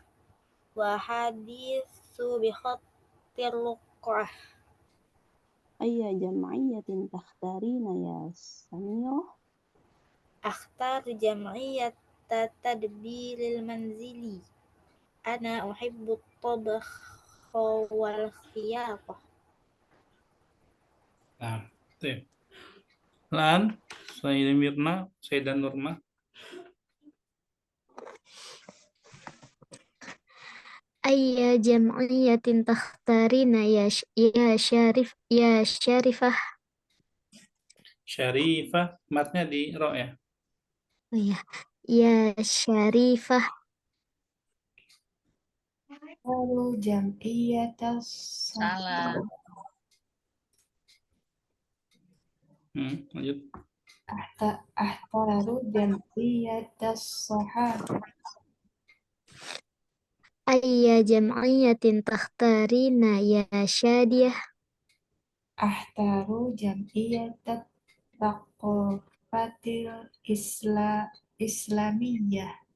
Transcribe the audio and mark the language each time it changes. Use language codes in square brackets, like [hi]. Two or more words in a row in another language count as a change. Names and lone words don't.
[ar] والحديث بخط اللقاء. أي جمعية تختارين يا سميرة. أختار جمعية تدبير المنزل. أنا أحب الطبخ والخياطة. [id] Nah, itu. Lan, Sayyidah Mirna, Sayyidah Nurma. [ar] أي جمعية تختارين يا شريفة. [id] Syarifah, matnya di ro ya. Oh ya, ya Syarifah. Lalu jam'iyatas Salah. Lanjut. [ar] أحتار جمعية الصحافة. أي جمعية تختارين يا شادية؟ أحتار جمعية الثقافة الإسلامية.